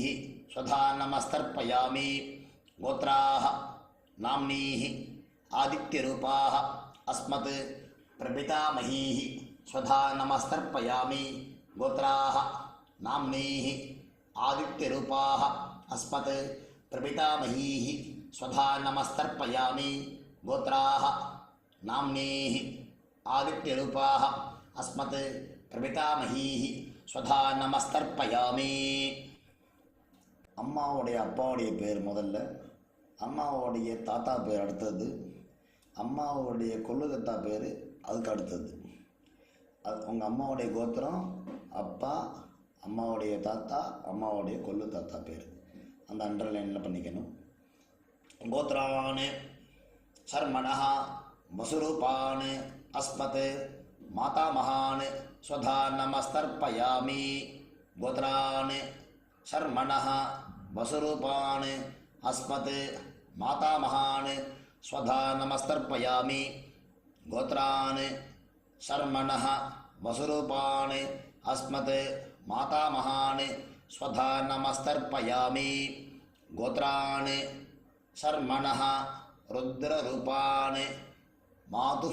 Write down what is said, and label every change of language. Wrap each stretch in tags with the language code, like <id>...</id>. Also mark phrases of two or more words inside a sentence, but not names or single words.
<sa>स्वधा नमस्तर्पयामि गोत्राः नाम्नीः आदित्यरूपाः अस्मत् प्रपितामहीः स्वधा नमस्तर्पयामि गोत्राः नाम्नीः आदित्यरूपाः अस्मत् प्रपितामहीः स्वधा नमस्तर्पयामि गोत्राः नाम्नीः आदित्यरूपाः अस्मत् प्रपितामहीः स्वधा नमस्तर्पयामि</sa> <ta>அம்மாவுடைய அப்பாவுடைய பேர் முதல்ல, அம்மாவுடைய தாத்தா பேர் அடுத்தது, அம்மாவுடைய கொள்ளு தாத்தா பேர் அதுக்கு அடுத்தது. அது உங்கள் அம்மாவுடைய கோத்திரம், அப்பா, அம்மாவுடைய தாத்தா, அம்மாவுடைய கொள்ளு தாத்தா பேர் அந்த அண்டர்லைனில் பண்ணிக்கணும்.</ta> <sa>கோத்ரான் சர்மணः வசுரூபான் அஸ்மத் மாதாமகான் ஸ்வதா நமஸ்தர்ப்பயாமி கோத்ரான் சர்மணः வசுரூபான் அஸ்மத் மாதாமகான் ஸ்வதா நமஸ்தர்ப்பயாமி கோத்ரான் शर्मणः वसुरूपान् अस्मत् मातामहान् स्वधा नमस्तर्पयामि गोत्रान् शर्मणः रुद्ररूपान् मातुः</sa>